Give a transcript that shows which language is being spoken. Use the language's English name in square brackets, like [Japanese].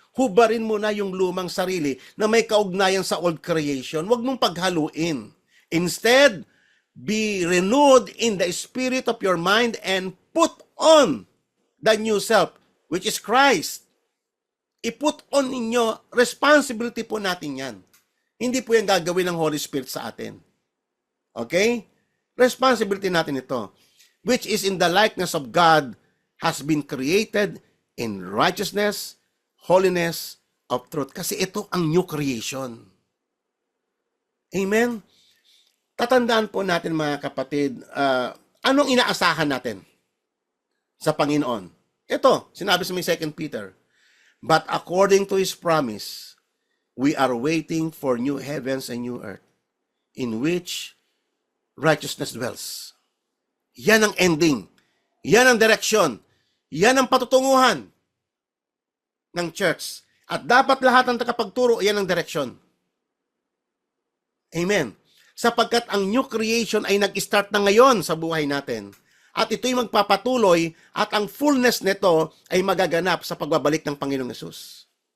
[Filipino] Hubarin mo na yung lumang sarili na may kaugnayan sa old creation. Huwag mong paghaluin. [English] Instead, be renewed in the spirit of your mind and put on the new self, which is Christ. [Filipino] I-put on ninyo, responsibility po natin yan. Hindi po yan gagawin ng Holy Spirit sa atin. [English] Okay? Responsibility [Filipino] natin ito, [English] which is in the likeness of God, has been created in righteousness, holiness of truth. [Filipino] Kasi ito ang new creation. Amen? Tatandaan po natin mga kapatid, anong inaasahan natin sa Panginoon? Ito, sinabi sa may [English] 2 Peter, but according to His promise, we are waiting for new heavens and new earth, in which righteousness dwells. [Filipino] Yan ang ending. Yan ang direksyon. Yan ang patutunguhan ng church. At dapat lahat ng takapagturo, yan ang direksyon. Amen. Sapagkat ang new creation ay nag-start na ngayon sa buhay natin. At ito'y magpapatuloy at ang fullness nito ay magaganap sa pagbabalik ng Panginoong Hesus.